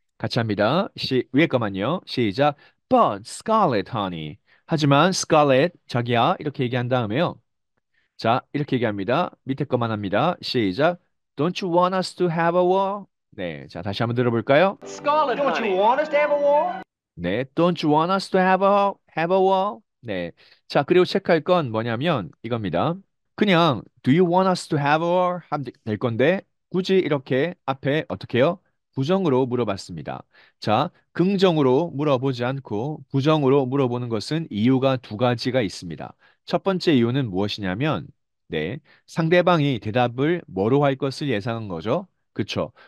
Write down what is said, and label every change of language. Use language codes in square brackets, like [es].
[ko] 같이 합니다. 위에 거만요. 시작. [en] But Scarlet, honey. [ko] 하지만 Scarlet, 자기야. 이렇게 얘기한 다음에요. 자, 이렇게 얘기합니다. 밑에 거만 합니다. 시작. [en] Don't you want us to have a war? [ko] 네, 자, 다시 한번 들어볼까요? [en] Scarlet, Don't you honey. want us to have a war? 네, don't you want us to have a war? [ko] 네, 자, 그리고 체크할 건 뭐냐면 이겁니다. [en] 그냥 do you want us to have a war? [ko] 하면 될 건데 굳이 이렇게 앞에 어떻게 해요? 부정으로 물어봤습니다. 자, 긍정으로 물어보지 않고 부정으로 물어보는 것은 이유가 두 가지가 있습니다. 첫 번째 이유는 무엇이냐면 네, 상대방이 대답을 뭐로 할 것을 예상한 거죠. 그쵸?